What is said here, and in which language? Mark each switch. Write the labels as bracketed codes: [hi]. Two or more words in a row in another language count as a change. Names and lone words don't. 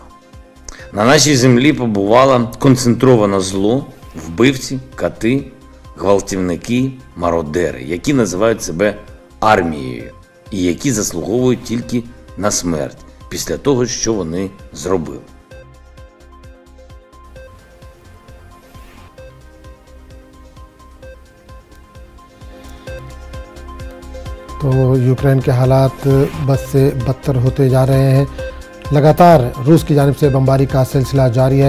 [uk] На нашій землі побувало концентроване зло, вбивці, кати, гвалтівники, мародери, які називають себе армією і які заслуговують тільки на смерть після того, що вони зробили. [hi] तो यूक्रेन के हालात बद से बदतर होते जा रहे हैं। लगातार रूस की जानिब से बमबारी का सिलसिला जारी है।